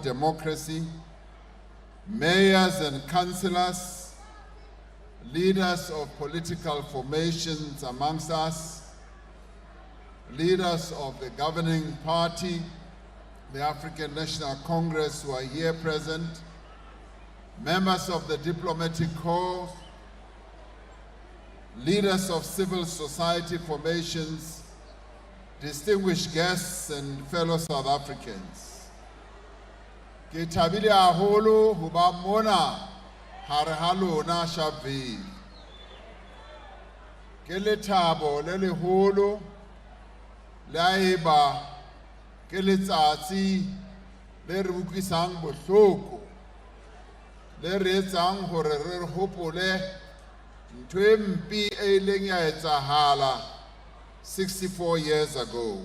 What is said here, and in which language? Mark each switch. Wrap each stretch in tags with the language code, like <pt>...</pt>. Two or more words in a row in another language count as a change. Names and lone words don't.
<en>democracy, mayors and councillors, leaders of political formations amongst us, leaders of the governing party, the African National Congress who are here present, members of the diplomatic corps, leaders of civil society formations, distinguished guests and fellow South Africans.</en> <st>Ke thabile haholo ho ba mona hare ha lona Sharpeville. Ke lethabo le leholo le haeba ke letsatsi le re utlwisang bohloko le re etsang hore re hopole ntho e mpe e ileng ya etsahala 64</st> <en>years ago.</en>